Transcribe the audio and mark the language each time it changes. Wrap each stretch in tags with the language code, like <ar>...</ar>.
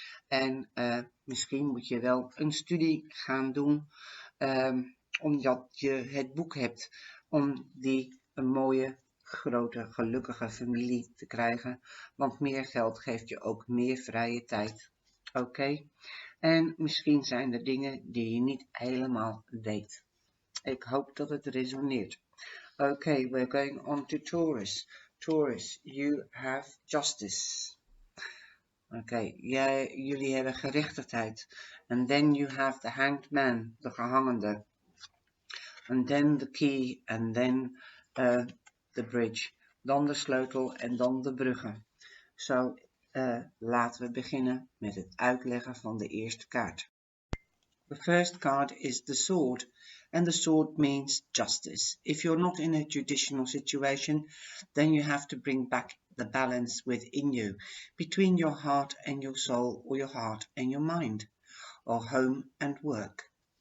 <nl>En misschien moet je wel een studie gaan doen, omdat je het boek hebt om een mooie, grote, gelukkige familie te krijgen. Want meer geld geeft je ook meer vrije tijd. Oké? En misschien zijn er dingen die je niet helemaal weet. Ik hoop dat het resoneert.</nl> <en>Okay, we're going on to Taurus. Taurus, you have justice.</en> <nl>Oké, jullie hebben gerechtigheid.</nl> <en>And then you have the hanged man,</en> <nl>de gehangende.</nl> <en>And then the key, and then the bridge.</en> <nl>Dan de sleutel en dan de bruggen. Zo, laten we beginnen met het uitleggen van de eerste kaart.</nl> <en>The first card is the sword, and the sword means justice. If you're not in a judicial situation, then you have to bring back the balance within you, between your heart and your soul, or your heart and your mind, or home and work.</en>